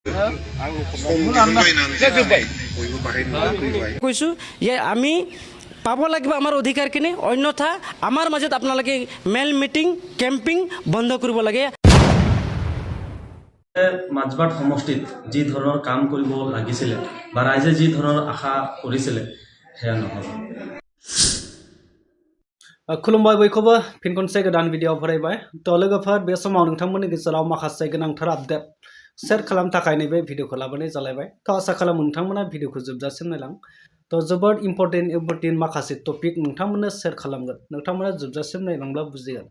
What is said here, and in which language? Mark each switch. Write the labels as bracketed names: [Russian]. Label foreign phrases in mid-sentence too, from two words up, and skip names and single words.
[Assamese] কৈছোঁ যে আমি পাব লাগিব আমাৰ অধিকাৰখিনি, অন্যথা আমাৰ মাজত আপোনালোকে মেল [English] meeting camping [Assamese] বন্ধ কৰিব লাগে। মাজবাট সমষ্টিত যি ধৰণৰ কাম কৰিব লাগিছিলে বা ৰাইজে যি ধৰণৰ আশা কৰিছিলে সেয়া নহ'ল। [Bodo] खुलुमबाय बयखौबो फिन खनसे गोदान भिडिअ फरायबाय। तो लोगोफोर बे समाव नोंथांमोननि गेजेराव माखासे गोनांथार आपडेट शेयर खालामनो थाखाय नैबे भिडिअखौ लाबोनाय जालायबाय। तो आसा खालामो नोंथांमोना भिडिअखौ जोबजासिम नायलां। तो जोबोद इम्पर्टेन्ट माखासे टपिक नोंथांमोननो शेयर खालामगोन, नोंथांमोना जोबजासिम नायलांब्ला बुजिगोन।